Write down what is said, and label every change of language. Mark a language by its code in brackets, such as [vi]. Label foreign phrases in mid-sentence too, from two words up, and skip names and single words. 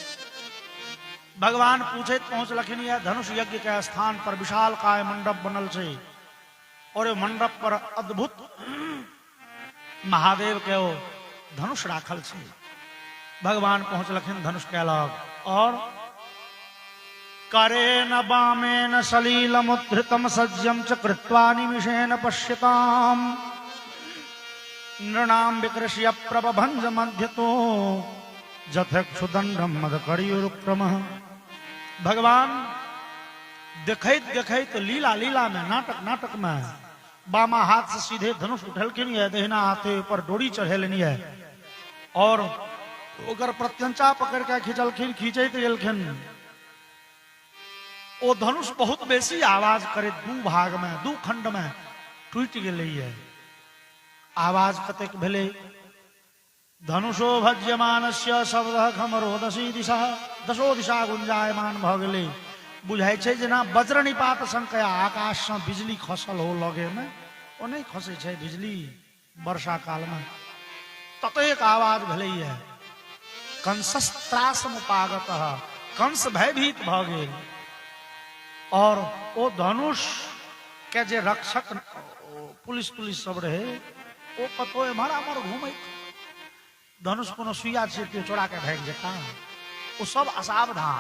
[mai] भगवान पूछैत पहुंचलखिन यह धनुष यज्ञ के स्थान पर विशाल काय मंडप बनल छै और ओ मंडप पर अद्भुत महादेव के ओ धनुष राखल छै। भगवान पहुंचलखिन धनुष के लग और [sa] करेन वामेन सलीलमुद्धृतम सज्जम च कृत्वा निमिषेण पश्यताम नृणाम विकृष्य प्रबभंज मध्यतो जथक्षुदंडम मदकरियुरुक्रमः। [mai] भगवान देखैत देखैत लीला लीला में, नाटक नाटक में बामा हाथ से सीधे धनुष उठलखिन है, दहिना हाथे पर डोरी चढ़ेलनि है और ओकर प्रत्यंचा पकड़ के खिंचलखिन, खींचैत गेलखिन। ओ धनुष बहुत बेसी आवाज करे, दू भाग में, दू खंड में टूट गेलै है। आवाज कतेक भेलै, [sa] धनुषो भज्यमानस्य शब्दः खमरो दशो दिशा [mai] गुंजायमान भ गेलै। बुझाइ छै जेना [sa] वज्र निपात संकया [mai] आकाश से बिजली खसल हो लगे में, ओ नहीं खसे छै बिजली वर्षा काल में, ततेक आवाज भेलै है। [sa] कंसस्त्रास मुपागत, [mai] कंस भयभीत भ गेल और ओ धनुष के जे रक्षक पुलिस तुलिस सब रहे ओ कतो एम्हर आम्हर घूमै, धनुष कोनो सुइया से चोरा के भाग जेता, ओ सब असावधान।